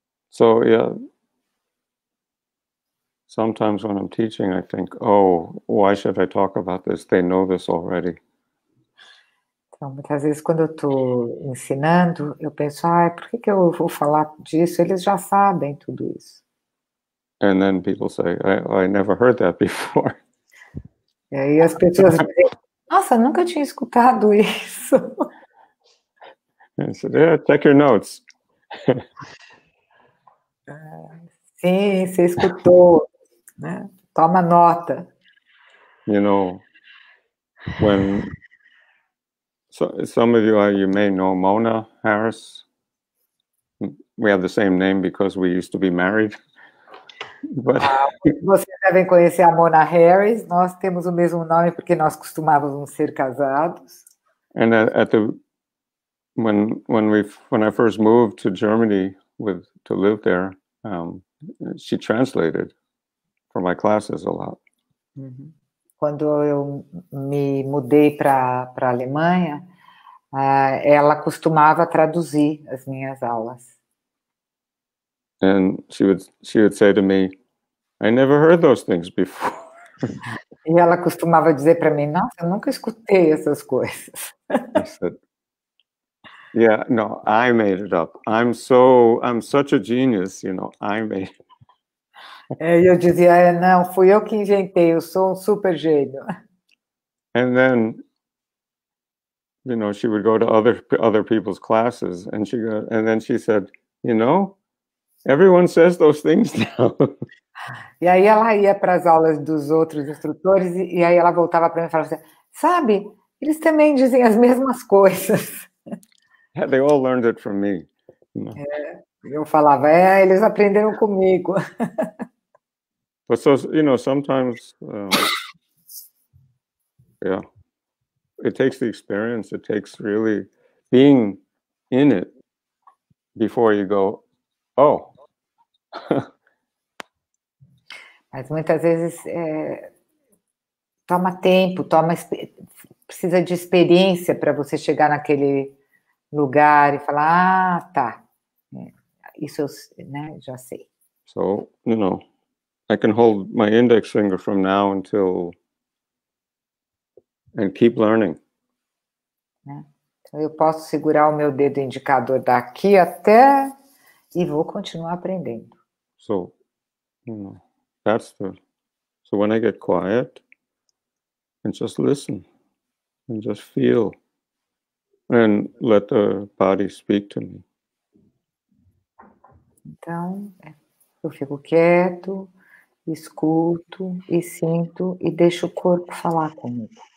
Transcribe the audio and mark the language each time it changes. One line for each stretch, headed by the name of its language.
English: So yeah, sometimes when I'm teaching, I think, oh, why should I talk about this? They know this already.
Portuguese: Então, muitas vezes, quando eu estou ensinando, eu penso, por que eu vou falar disso? Eles já sabem tudo isso.
English: And then people say, I never heard that before.
Portuguese: E aí as pessoas dizem, nossa, nunca tinha escutado isso.
English: I said, yeah, check your notes.
Portuguese: Sim, você escutou, né? Toma nota.
English: You know, when some of you may know Mona Harris. We have the same name because we used to be married. But
Portuguese: Vocês devem conhecer a Mona Harris. Nós temos o mesmo nome porque nós costumávamos ser casados.
English: and when I first moved to Germany to live there, she translated for my classes a lot.
Portuguese: Quando eu me mudei para a Alemanha, ela costumava traduzir as minhas aulas.
English: And she would say to me, I never heard those things before.
Portuguese: E ela costumava dizer para mim, nossa, eu nunca escutei essas coisas.
English: I said, yeah, no, I made it up. I'm such a genius, you know, I made it.
Portuguese: E eu dizia, não, fui eu que inventei, eu sou um super gênio.
English: And then, you know, she would go to other people's classes, and then she said, you know, everyone says those things now.
Portuguese: E aí ela ia para as aulas dos outros instrutores e aí ela voltava para mim e falava assim, sabe, eles também dizem as mesmas coisas.
English: Yeah, they all learned it from me. You know?
Portuguese: Eu falava, eles aprenderam comigo.
English: But so, you know, sometimes, yeah, it takes the experience. It takes really being in it before you go, oh.
Portuguese: Mas muitas vezes toma tempo, precisa de experiência para você chegar naquele lugar e falar, tá, isso eu, né, já sei.
English: So, you know, I can hold my index finger from now until and keep learning.
Portuguese: Então eu posso segurar o meu dedo indicador daqui até e vou continuar aprendendo.
English: So, you know, so when I get quiet and just listen and just feel and let the body speak to me.
Portuguese: Então, eu fico quieto, escuto e sinto e deixo o corpo falar comigo.